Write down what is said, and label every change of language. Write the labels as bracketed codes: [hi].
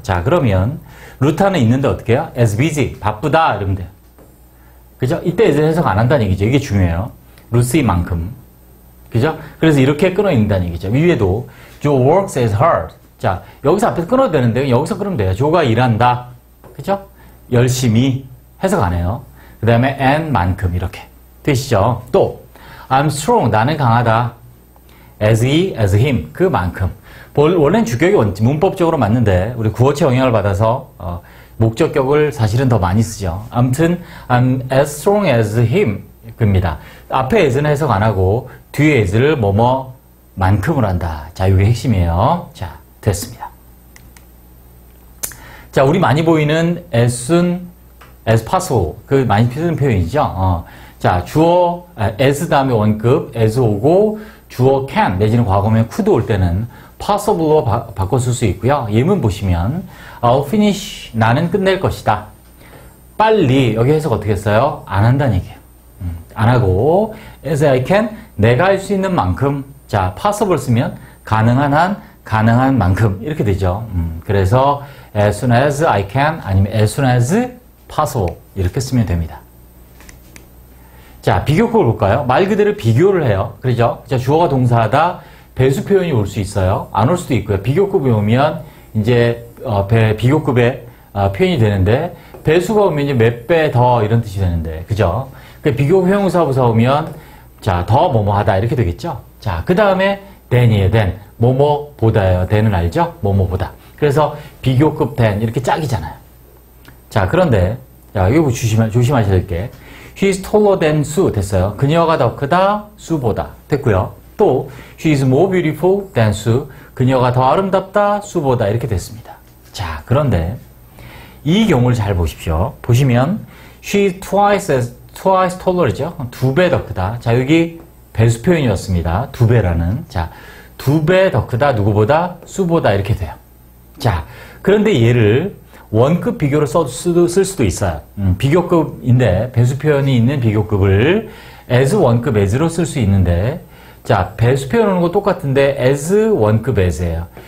[ko] 자, 그러면 루타는 있는데 어떻게 해요? as busy, 바쁘다 이러면 돼요. 그죠? 이때 as를 해석 안 한다는 얘기죠. 이게 중요해요. 루시만큼. 그죠? 그래서 이렇게 끊어있는다는 얘기죠. 위에도 [en] Joe works as hard. [ko] 자, 여기서 앞에서 끊어도 되는데 여기서 끊으면 돼요. 조가 일한다. 그죠? 열심히 해석 안 해요. 그 다음에 and 만큼 이렇게 되시죠. [en] 또 I'm strong. [ko] 나는 강하다. [en] as he, as him. [ko] 그만큼. 원래는 주격이 문법적으로 맞는데 우리 구어체 영향을 받아서 목적격을 사실은 더 많이 쓰죠. 아무튼 [en] I'm as strong as him 입니다. [ko] 앞에 as는 해석 안 하고 뒤에 as를 뭐뭐만큼으로 한다. 자, 이게 핵심이에요. 자, 됐습니다. 자, 우리 많이 보이는 as soon as possible. 그 많이 쓰는 표현이죠. 자, 주어 as 다음에 원급 as 오고 주어 can 내지는 과거면 could 올 때는 possible로 바꿔 쓸 수 있고요. 예문 보시면 [en] I'll finish. [ko] 나는 끝낼 것이다. 빨리. 여기 해석 어떻게 써요? 안 한다는 얘기예요. 안 하고 as I can. 내가 할 수 있는 만큼. 자, possible 쓰면 가능한 한, 가능한 만큼 이렇게 되죠. 그래서 as soon as I can 아니면 as soon as possible 이렇게 쓰면 됩니다. 자, 비교급을 볼까요? 말 그대로 비교를 해요. 그렇죠? 자, 주어가 동사하다 배수 표현이 올 수 있어요. 안 올 수도 있고요. 비교급이 오면 이제 비교급의 표현이 되는데 배수가 오면 이제 몇 배 더 이런 뜻이 되는데 그죠? 그 비교 형용사 부사 오면 자, 더 뭐뭐 하다 이렇게 되겠죠? 자, 그 다음에 than이에요. than. 뭐뭐보다예요. than은 알죠? 뭐뭐보다. 그래서 비교급 than 이렇게 짝이잖아요. 자, 그런데 자, 이거 조심하셔야 될 게 [en] She is taller than Sue [ko] 됐어요. 그녀가 더 크다 수보다 됐고요. 또 [en] She is more beautiful than Sue. [ko] 그녀가 더 아름답다 수보다 이렇게 됐습니다. 자, 그런데 이 경우를 잘 보십시오. 보시면 [en] She is twice taller이죠. [ko] 2배 더 크다. 자, 여기 배수 표현이었습니다. 2배라는. 자, 2배 더 크다. 누구보다? 수보다 이렇게 돼요. 자, 그런데 얘를 원급 비교로 쓸 수도 있어요. 비교급인데 배수 표현이 있는 비교급을 as 원급 as로 쓸 수 있는데 자, 배수 표현 오는 거 똑같은데 as 원급 as예요.